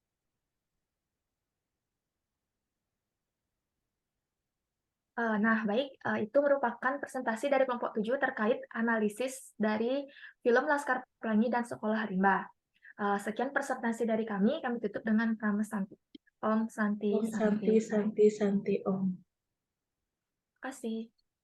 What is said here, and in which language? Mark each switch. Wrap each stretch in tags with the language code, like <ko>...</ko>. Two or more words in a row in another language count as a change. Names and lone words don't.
<id>Nah, baik, itu merupakan presentasi dari kelompok 7 terkait analisis dari film Laskar Pelangi dan Sekolah Rimba. Sekian presentasi dari kami tutup dengan</id> <sa>परम शान्ति. ॐ शान्ति Om Santi. शान्ति, शान्ति, शान्ति, ॐ.</sa> <id>Terima kasih.</id>